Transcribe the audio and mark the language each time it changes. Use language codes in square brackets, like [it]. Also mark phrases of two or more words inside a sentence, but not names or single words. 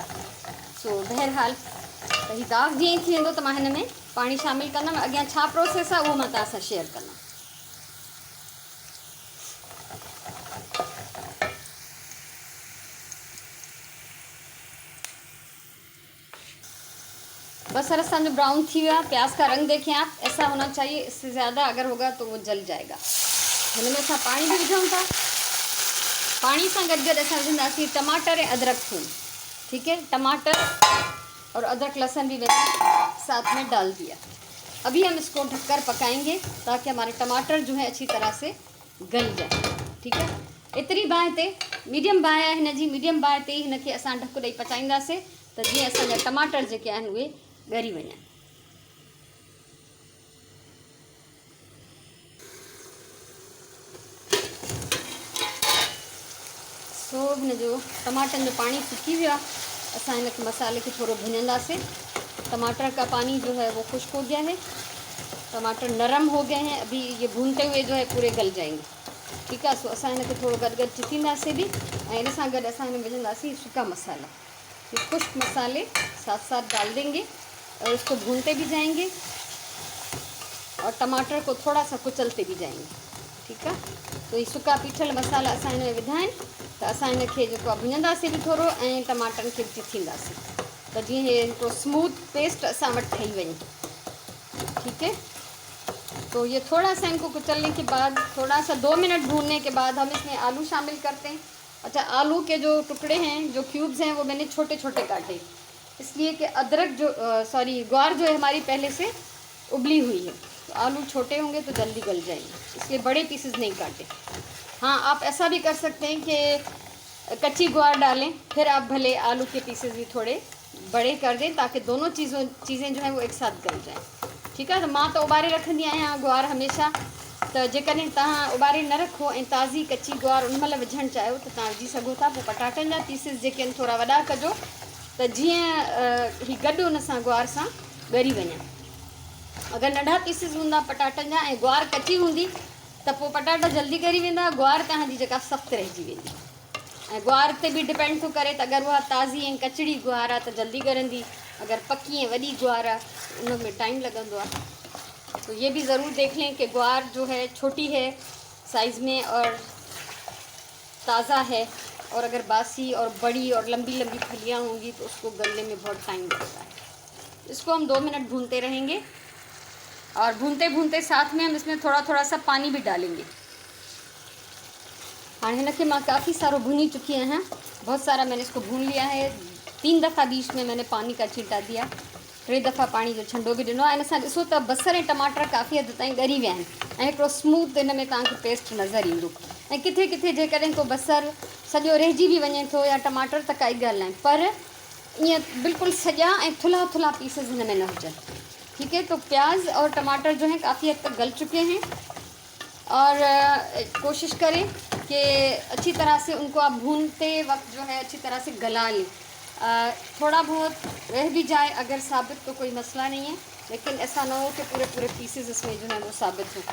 [sd] सो बहरहाल त हीउ दाग जीअं ई थी वेंदो त मां हिन में पाणी शामिलु कंदमि। अॻियां छा प्रोसेस आहे उहो मां तव्हां सां शेयर कंदमि। बसर असांजो ब्राउन थी गया, [hi] प्याज का रंग देखें आप, ऐसा होना चाहिए, इससे ज़्यादा अगर होगा तो वो जल जाएगा। [sd] हिन में असां पाणी भी विझूं था। पानी सां गॾु गॾु असां विझंदासीं टमाटर ऐं अदरक थूम। [hi] ठीक है, टमाटर और अदरक लहसुन भी मैंने साथ में डाल दिया। अभी हम इसको ढककर पकाएंगे ताकि हमारे टमाटर जो है अच्छी तरह से गल जाए। ठीक है, [sd] एतिरी बाहि ते, मीडियम बाहि आहे हिन जी, मीडियम बाहि ते हिन खे असां ढक ॾेई पचाईंदासीं त जीअं असांजा टमाटर जेके आहिनि उहे ॻरी वञनि। सो हिन जो टमाटन जो पानी सुकी वियो आहे। असां हिन मसाले खे थोरो भुञंदासीं। [hi] टमाटर का पानी जो है वो खुश्क हो गया है, टमाटर नरम हो गए हैं, अभी ये भूनते हुए जो है पूरे गल जाएंगे। ठीक है, [sd] सो असां हिन खे थोरो गॾु चिथींदासीं भी, ऐं हिन सां गॾु असां हिन में विझंदासीं सूखा मसाला। [hi] ये खुश्क मसाले साथ साथ डाल देंगे और इसको भूनते भी जाएंगे और टमाटर को थोड़ा सा कुचलते भी जाएंगे। ठीक है, तो ये सूखा पीठल मसाला [sd] असां हिन में विधा आहिनि, त असां हिन खे जेको आहे भुञंदासीं भी थोरो, ऐं टमाटरनि खे चिथींदासीं त जीअं हे हिकिड़ो स्मूथ पेस्ट असां वटि ठही वञे। [hi] ठीक है, तो ये थोड़ा सा इनको कुचलने के बाद, थोड़ा सा 2 मिनट भूनने के बाद हम इसमें आलू शामिल करते हैं। अच्छा, आलू के जो टुकड़े हैं, जो क्यूब्स हैं, वो मैंने छोटे छोटे काटे, इसलिए कि अदरक जो ग्वार जो है हमारी पहले से उबली हुई है, तो आलू छोटे होंगे तो जल्दी गल जाएंगे, इसलिए बड़े पीसेस नहीं काटे। हाँ, आप ऐसा भी कर सकते हैं कि कच्ची ग्वार डालें, फिर आप भले आलू के पीसेस भी थोड़े बड़े कर दें ताकि दोनों चीज़ें जो हैं वो एक साथ गल जाएँ। ठीक है, [sd] तो मां तो उबारे रखंदी आहियां ग्वार हमेशा, तो जेकॾहिं तव्हां उबारे न रखो ऐं ताज़ी कच्ची ग्वार उन महिल विझणु चाहियो त तव्हां विझी सघो था। पोइ पटाटनि जा पीसिस जेके आहिनि थोरा वॾा कजो त जीअं ही गॾु उन सां ग्वार सां ॻरी वञनि। अगरि नंढा पीसिस हूंदा पटाटनि जा ऐं ग्वार कची हूंदी त पोइ पटाटा जल्दी ॻरी वेंदा, ग्वार तव्हांजी जेका सख़्तु रहिजी वेंदी। ऐं ग्वार ते भी डिपेंड थो करे त अगरि उहा ताज़ी ऐं कचड़ी ग्वार आहे त जल्दी ॻरंदी, अगर पक्की ऐं वॾी ग्वार आहे उनमें टाइम लगंदो आहे। [hi] तो ये भी ज़रूर देख लें कि ग्वार जो है छोटी है साइज़ में और ताज़ा है, और अगर बासी और बड़ी और लंबी लंबी फलियाँ होंगी तो उसको गलने में बहुत टाइम लगता है। इसको हम 2 मिनट भूनते रहेंगे, और भूनते भूनते साथ में हम इसमें थोड़ा थोड़ा सा पानी भी डालेंगे। हाँ, [sd] हिन खे मां काफ़ी सारो भुनी [hi] चुकी हैं, बहुत सारा मैंने इसको भून लिया है। [sd] 3 दफ़ा बीच में मैंने पानी का छींटा दिया, 3 दफ़ा पानी जो छंडो भी ॾिनो। ऐं असां ॾिसो त बसर ऐं टमाटर काफ़ी हद ताईं ॻरी विया आहिनि, ऐं हिकिड़ो स्मूथ हिन में तव्हांखे पेस्ट नज़र ईंदो। ऐं किथे किथे जेकॾहिं को बसर सॼो रहिजी भी वञे थो या टमाटर त काई ॻाल्हि नाहे, पर ईअं बिल्कुलु सॼा ऐं थुल्हा थुल्हा पीसेस हिन में न हुजनि। [hi] ठीक है, तो प्याज और टमाटर जो हैं काफ़ी हद तक गल चुके हैं, और कोशिश करें कि अच्छी तरह से उनको आप भूनते वक्त जो है अच्छी तरह से गला लें। थोड़ा बहुत रह भी जाए अगर साबित तो कोई मसला नहीं है, लेकिन ऐसा ना हो कि पूरे पूरे पीसेस इसमें जो है वो साबित हो।